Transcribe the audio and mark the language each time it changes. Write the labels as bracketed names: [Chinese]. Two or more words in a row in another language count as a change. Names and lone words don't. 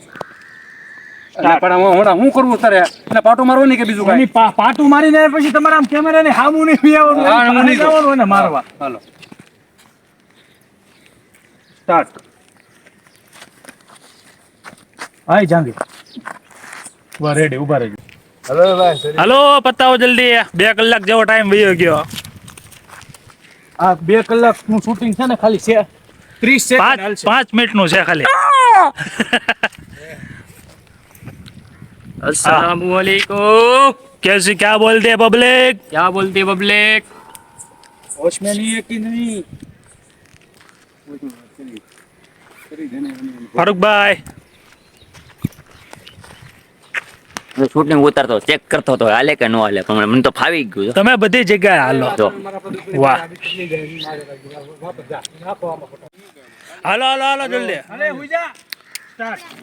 [Gujarati] પણ હું કરવું તારે એને પાટો મારવો નહીં કે બીજું એની કાંઈ? પાટું મારીને પછી તમારે આમ કેમેરાની સામું નહીં આવવાનું, હા, હું એની નહીં પાસે જવાનું એને મારવા. હાલો સ્ટાર્ટ. હાય જાનકી. ઉભા રેડી, ઉભા રહેજો. [Hindi] हेलो पताओ जल्दी [Gujarati] 2 કલાક જેવો ટાઈમ વયો ગયો. આ 2 કલાકનું શૂટિંગ છે ને ખાલી છે 30 સેકન્ડ હાલશે. 5 મિનિટ નું છે ખાલી. [Hindi] अस्सलामुअलैकुम कैसे क्या बोलते हैं पब्लिक? क्या बोलती पब्लिक હોશ में नहीं है कि नहीं? फारूक भाई [Gujarati] શૂટિંગ ઉતારતો ચેક કરતો હતો હાલે કે નો હાલે, પણ મને તો ફાવી ગયું. તમે બધી જગ્યાએ હાલો. જો વાહ, હાલો હાલો હાલો જલ્દી. અરે હુઈ જા. સ્ટાર્ટ.